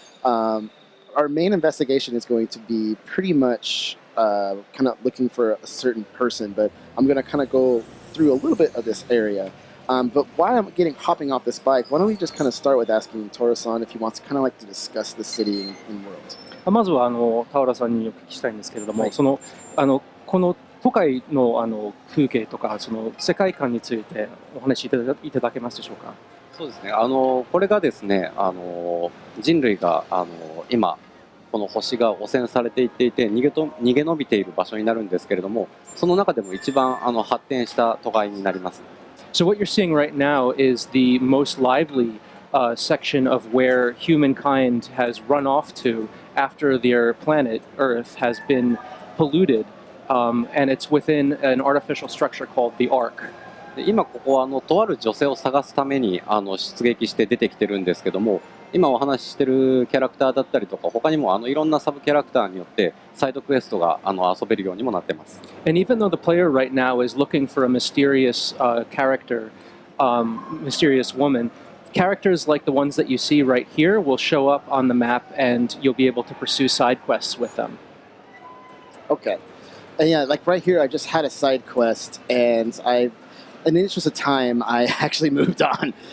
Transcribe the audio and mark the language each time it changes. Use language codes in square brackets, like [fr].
[en] Our main investigation is going to be pretty much kind of looking for a certain person, but I'm going to kind of go through a little bit of this area. But while I'm hopping off this bike, why don't we just kind of start with asking Toru-san if he wants to kind of like to discuss the city and world. [ja] まずは田浦さんにお聞きしたいんですけれども、この都会の風景とかその世界観についてお話しいただけますでしょうか。そうですね。これがですね、人類が今この星が汚染されていっていて逃げ延びている場所になるんですけれども、その中でも一番発展した都会になります。 [en] So what you're seeing right now is the most lively section of where humankind has run off to after their planet Earth has been polluted, and it's within an artificial structure called the Ark. [ja] 今ここはとある女性を探すために出撃して出てきてるんですけども、今お話ししてるキャラクターだったりとか他にもいろんなサブキャラクターによってサイドクエストが遊べるようにもなってます。 [en] And even though the player right now is looking for a mysterious character, mysterious woman, characters like the ones that you see right here will show up on the map and you'll be able to pursue side quests with them. Okay. And yeah, like right here I just had a side quest and in the interest of time, I actually moved on.